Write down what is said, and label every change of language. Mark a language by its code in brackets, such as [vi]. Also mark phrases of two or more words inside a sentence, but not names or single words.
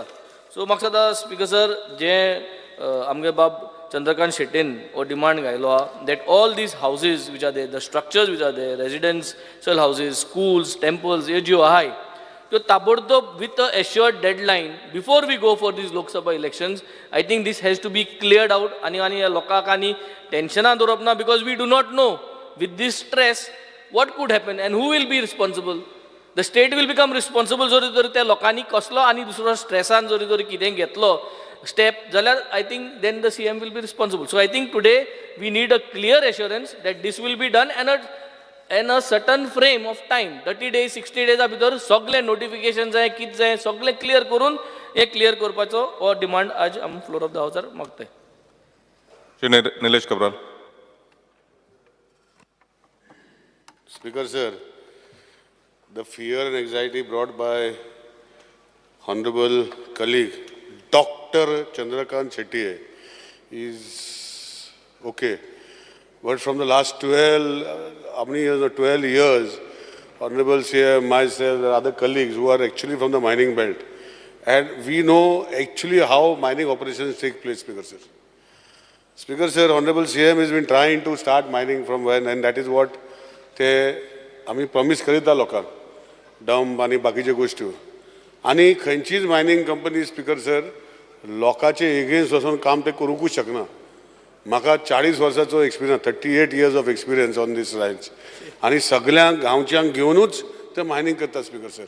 [kok] सो म्हाका दिसता स्पिकर सर, जें आमगे बाब चंद्रकांत शेट्टीन हो डिमांड घायलो आहा [en] that all these houses which are there, the structures which are there, residential houses, schools, temples, [kok] ह्यो ज्यो आहाय त्यो ताबडतोब [en] with a assured deadline before we go for these Lok Sabha elections. I think this has to be cleared out [kok] आनी लोकांक आनी टेन्शनां दवरप ना. [en] because we do not know with this stress what could happen and who will be responsible. The state will become responsible [kok] जरी जरी त्या लोकांनी कसलो आनी दुसरो स्ट्रेसान जरी जरी कितें घेतलो स्टेप जाल्यार [en] I think then the CM will be responsible. So I think today we need a clear assurance that this will be done and a certain frame of time 30 days 60 days [kok] भितर सगळे नोटिफिकेशन जाय कितें जाय सगळे क्लियर करून हे क्लियर करपाचो हो डिमांड आज आमी [en] floor of the housar मागताय. निलेश कब्राल. Speaker sir, the fear and anxiety brought by Honorable colleague Dr. Chandrakant Shetty is okay. But from the last 12 years, Honorable CM, myself, and other colleagues who are actually from the mining belt, and we know actually how mining operations take place, Speaker sir. Speaker sir, Honorable CM has been trying to start mining from when, and that is what [kok] ते आमी प्रॉमिस करीता लोकांक, डंप आनी बाकीच्यो गोश्टी. आनी खंयचीच [en] mining company [kok] स्पिकर सर लोकांचे एगेन्स्ट वचून काम ते करूंकूच शकना. म्हाका 40 वर्सांचो एक्सपिरियन्स 38 [en] years of experience on these lines [kok] आनी सगळ्या गांवच्यांक घेवनूच ते मायनिंग करता स्पीकर सर.